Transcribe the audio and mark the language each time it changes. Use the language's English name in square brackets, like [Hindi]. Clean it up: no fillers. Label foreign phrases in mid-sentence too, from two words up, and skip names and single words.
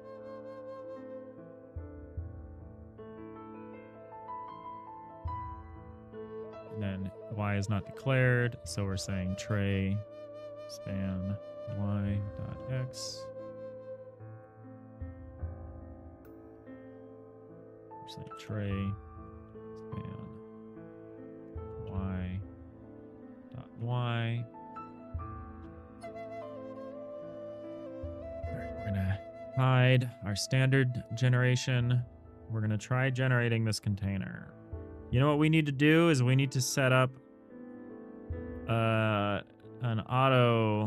[English] And then y is not declared, so we're saying tray span y dot x. We're saying tray span y dot y. All right, we're gonna hide our standard generation. We're gonna try generating this container. You know what we need to do is we need to set up an auto.